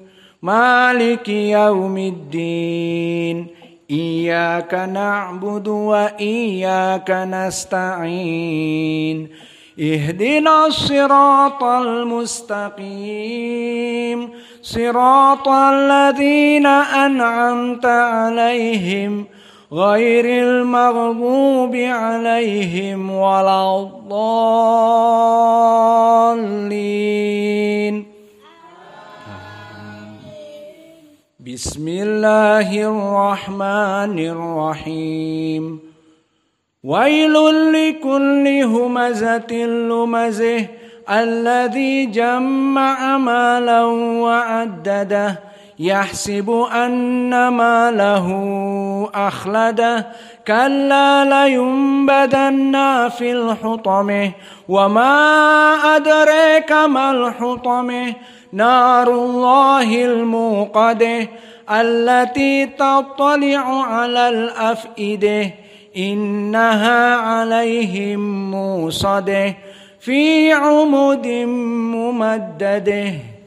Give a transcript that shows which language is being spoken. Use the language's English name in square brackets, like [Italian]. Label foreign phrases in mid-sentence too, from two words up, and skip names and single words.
[Arabic] مالك يوم الدين، إياك نعبد وإياك نستعين، اهدنا الصراط المستقيم، صراط الذين أنعمت عليهم غير المغضوب عليهم ولا الضالين. بسم الله الرحمن الرحيم. ويل لكل همزة لمزة الذي جمع مالا و عدده يحسب أن ماله أخلده كلا لينبذن في الحطمة وما أدراك ما الحطمة نار الله الموقدة التي تطلع على الأفئدة إنها عليهم موصدة في عمد ممدده